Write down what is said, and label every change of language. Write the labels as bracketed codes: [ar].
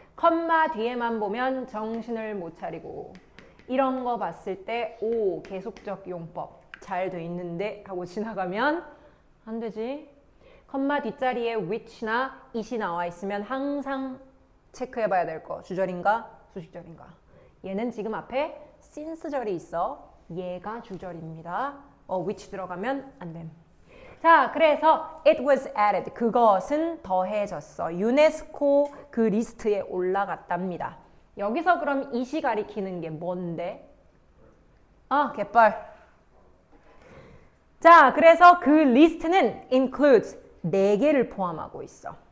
[ko] 컴마 뒤에만 보면 정신을 못 차리고 이런 거 봤을 때 오 계속적 용법 잘 돼 있는데 하고 지나가면 안 되지. 컴마 뒷자리에 which나 it이 나와 있으면 항상 체크해 봐야 될 거. 주절인가 수식절인가. 얘는 지금 앞에 since절이 있어. 얘가 주절입니다. which 들어가면 안 됨. 자, 그래서 [en] it was added. [ko] 그것은 더해졌어. 유네스코 그 리스트에 올라갔답니다. 여기서 그럼 it이 가리키는 게 뭔데? 갯벌. 자, 그래서 그 리스트는 includes 4개를 포함하고 있어.